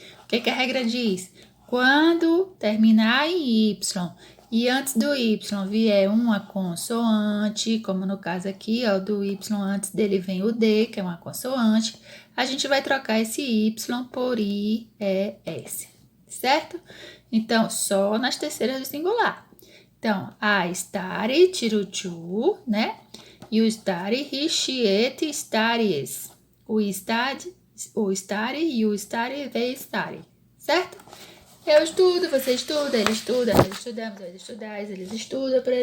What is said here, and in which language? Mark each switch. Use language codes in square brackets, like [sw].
[pt] O que a regra diz? Quando terminar em Y e antes do Y vier uma consoante, como no caso aqui, ó, do Y antes dele vem o D, que é uma consoante, a gente vai trocar esse Y por IES, certo? Então, só nas terceiras do singular. Então, [en] I study, [pt] tiro o to, né? [en] You study, he, she, it, studies. We study, you study, they study. [pt] Certo? Eu estudo, você estuda, ele estuda, nós estudamos, nós estudais, eles estudam.